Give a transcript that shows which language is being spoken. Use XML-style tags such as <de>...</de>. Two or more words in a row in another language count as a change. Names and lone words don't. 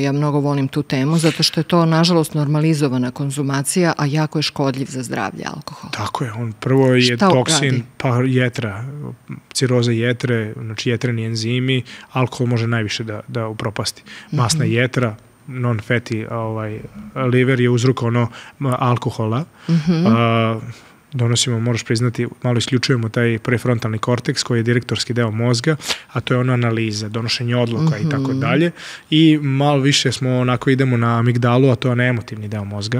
<sr>Ja mnogo volim tu temu, zato što je to, nažalost, normalizovana konzumacija, a jako je škodljiv za zdravlje alkohol. Tako je. On prvo je toksin, pa jetra, ciroza jetre, znači jetreni enzimi, alkohol može najviše da upropasti. Masna jetra,</sr> <en>non-fatty liver</en> <sr>je uzrok alkohola. Donosimo, moraš priznati, malo isključujemo taj prefrontalni korteks koji je direktorski deo mozga, a to je analiza, donošenje odluka i tako dalje. I malo više smo idemo na amigdalu, a to je emotivni deo mozga.</sr>